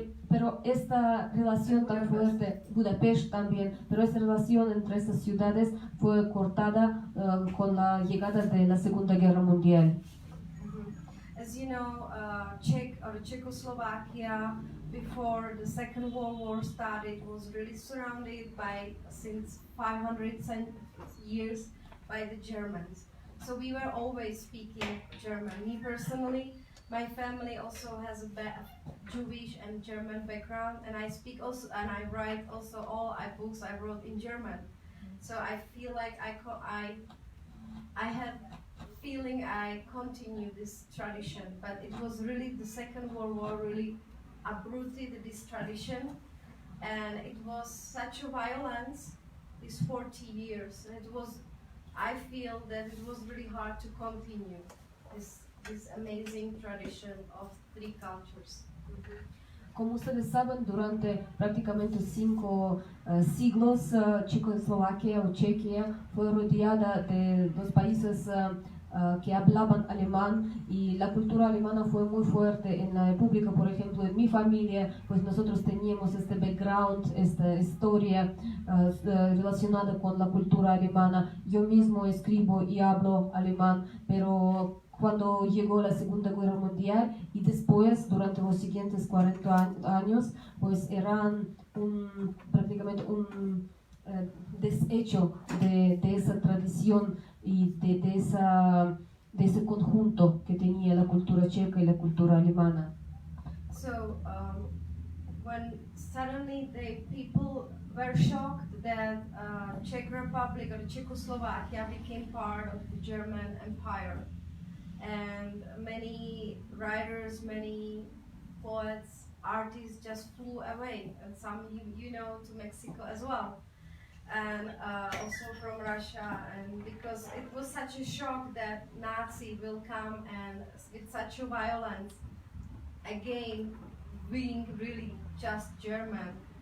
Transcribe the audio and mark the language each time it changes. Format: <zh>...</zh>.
<es>Pero esta relación tan fuerte, Budapest también, pero esta relación entre estas ciudades fue cortada con la llegada de la Segunda Guerra Mundial.</es> <en>As you know, Czech or Czechoslovakia before the Second World War started was really surrounded by, since 500 years, by the Germans. So we were always speaking German. Me personally, my family also has a Jewish and German background, and I speak also, and I write also all books I wrote in German. So I feel like I have feeling I continue this tradition, but it was really the Second World War really uprooted this tradition, and it was such a violence these 40 years, and it was, I feel that it was really hard to continue this amazing tradition of three cultures.</en> <es>Como ustedes saben, durante prácticamente 5 siglos, Checoslovaquia o Chequia fue rodeada de dos países que hablaban alemán, y la cultura alemana fue muy fuerte en la República. Por ejemplo, en mi familia, pues nosotros teníamos este background, esta historia relacionada con la cultura alemana. Yo mismo escribo y hablo alemán, pero cuando llegó la Segunda Guerra Mundial y después, durante los siguientes 40 años, pues eran prácticamente un desecho de esa tradición y de ese conjunto que tenía la cultura checa y la cultura alemana.</es> <en>So when suddenly the people were shocked that Czech Republic or Czechoslovakia became part of the German Empire, and many writers, many poets, artists just flew away, and some you know to Mexico as well, and also from Russia, and because it was such a shock that Nazi will come and with such a violence, again being really just German.</en>